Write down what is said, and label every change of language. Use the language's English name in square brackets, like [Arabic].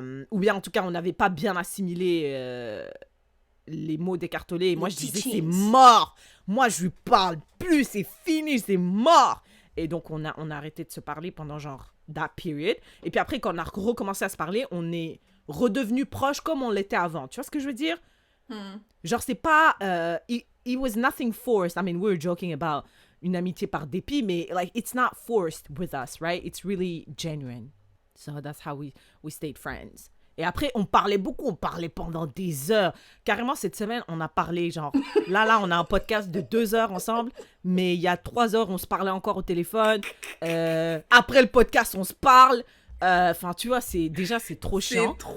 [French] Ou bien, en tout cas, on n'avait pas bien assimilé les mots d'Eckhart Tolle. Et moi, je disais, c'est mort. Moi, je lui parle plus. C'est fini, c'est mort. Et donc, on a arrêté de se parler pendant genre [English] that period. [French] Et puis après, quand on a recommencé à se parler, on est redevenu proche comme on l'était avant. Tu vois ce que je veux dire? Genre, c'est pas... [English] it was nothing forced. I mean, we were joking about [French] une amitié par dépit, mais [English] like, it's not forced with us, right? It's really genuine. So that's how we stayed friends. [French] Et après, on parlait beaucoup, on parlait pendant des heures. Carrément, cette semaine, on a parlé, genre... Là, on a un podcast de 2 heures ensemble, mais il y a 3 heures, on se parlait encore au téléphone. Après le podcast, on se parle. Enfin, tu vois, c'est trop chiant.